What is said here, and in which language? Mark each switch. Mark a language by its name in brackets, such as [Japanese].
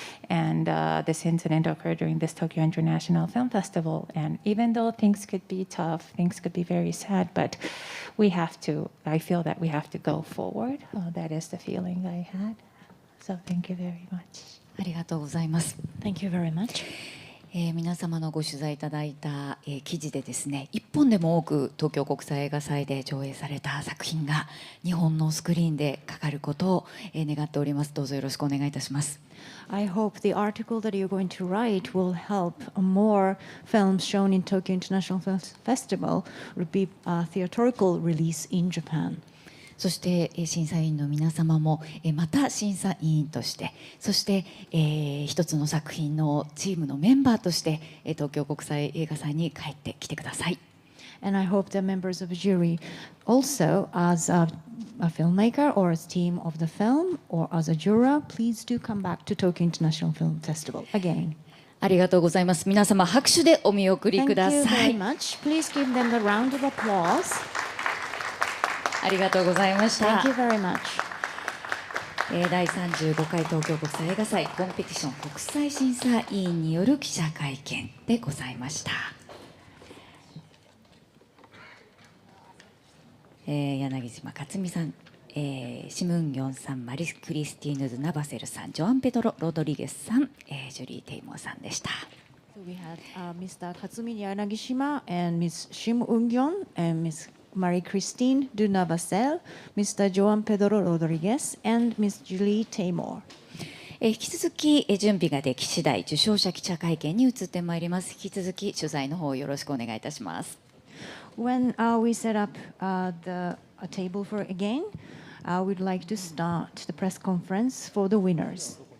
[English] And this incident occurred during this Tokyo International Film Festival, and even though things could be tough, things could be very sad, but I feel that we have to go forward. That is the feeling I had. So thank you very much. [Japanese] ありがとうございます。 [English] Thank you very much. [Japanese] 皆様のご取材いただいた、記事でですね、1本でも多く東京国際映画祭で上映された作品が日本のスクリーンでかかることを、願っております。どうぞよろしくお願いいたします。 [English] I hope the article that you're going to write will help more films shown in Tokyo International Film Festival will be a theatrical release in Japan. [Japanese] そして審査委員の皆様もまた審査委員として、そして一つの作品のチームのメンバーとして東京国際映画祭に帰ってきてください。 [English] And I hope the members of the jury also, as a filmmaker or as team of the film or as a juror, please do come back to Tokyo International Film Festival again. [Japanese] ありがとうございます。皆様拍手でお見送りくだ [English] Thank you [Japanese] さ [English] very [Japanese] い。 [English] much. Please give them a round of applause. [Japanese] ありがとうございました。 [English] Thank you very much. [Japanese] 第35回東京国際映画祭コンペティション国際審査委員による記者会見でございました。柳島克美さん、シム・ウンギョンさん、マリス・クリスティーヌズ・ナバセルさん、ジョアン・ペドロ・ロドリゲスさん、ジュリー・テイモーさんでした。 [English] So we had Mr. Katsumi Yanagishima and Ms. Shim Eun-gyeon and Ms. Marie-Christine Dunavacel, Mr. Joan Pedro Rodriguez, and Ms. Julie Taymor. [Japanese] 引き続き準備ができ次第受賞者記者会見に移ってまいります。引き続き取材の方よろしくお願いいたします。 [English] When we set up a table for again, we'd like to start the press conference for the winners.